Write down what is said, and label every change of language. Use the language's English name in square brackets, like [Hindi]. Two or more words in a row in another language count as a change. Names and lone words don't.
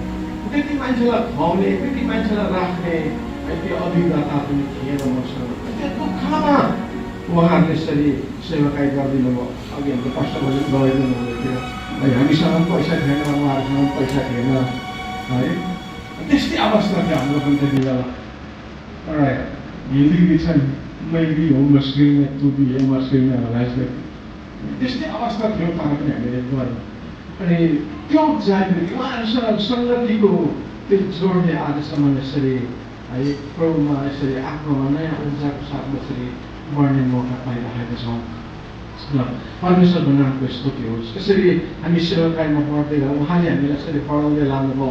[Nepali] त्यति मान्छेलाई खुवाउने, त्यति मान्छेलाई राख्ने त्यो अभिज्ञता पनि थिएन मसँग। त्यो दुःखमा उहाँहरूले यसरी सेवाकाई गरिदिनु भयो। अघि हाम्रो पास्टरले गरिदिनु हुँदै थियो, हामीसँग पैसा थिएन, उहाँहरूसँग पैसा थिएन है। त्यस्तै अवस्था थियो हाम्रो पनि त्यति बेला। एउटा हिन्दी गीत छ, [Hindi] मैं भी हूँ मुश्किल में तू भी है मुश्किल में [Nepali] होला, त्यस्तै अवस्था थियो। तर पनि हामीले गऱ्यौँ। अनि त्यो जागृति उहाँहरूसँग सङ्गतिको त्यो जोडले आजसम्म यसरी है प्रभुमा यसरी आत्मामा नयाँ ऊर्जाको साथमा यसरी बढ्ने मौका पाइरहेका छौँ। र परमेश्वरको नामको स्तुति होस्। यसरी हामी सेवाकाईमा पढ्दै गयौँ, उहाँले हामीलाई यसरी पढाउँदै लानुभयो।